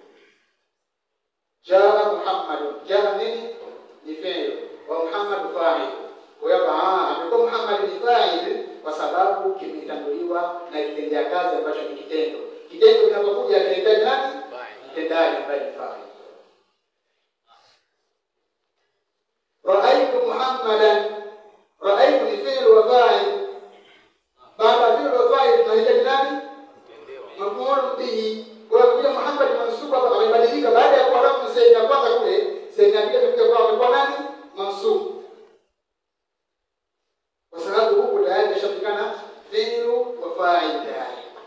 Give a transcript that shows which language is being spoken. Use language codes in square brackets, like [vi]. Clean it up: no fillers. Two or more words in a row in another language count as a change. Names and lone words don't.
[ar] جاء محمد, [sw] jaa nini? Ni fi'il wa Muhammad fa'il. Kwa hiyo amekuwa Muhammad ni fa'il kwa sababu kimetanguliwa na kitendea kazi ambacho ni kitendo. Kitendo kinapokuja kinahitaji nani? Mtendaji ambaye ni fa'il. [ar] رأيت محمدا، رأيت ni فعل وفاعل. [sw] Baada [ar] فعل وفاعل [sw] tunahitaji nani? [ar] مفعول به. [sw] Kwa hiyo Muhammad mansub hapa amebadilika baada ya kuwa rafu sehemu ya kwanza kule, sehemu ya pili imekuja kwa amekuwa nani? Mansub. Kwa sababu huko tayari kishafikana [ar] فعل وفاعل [sw] tayari.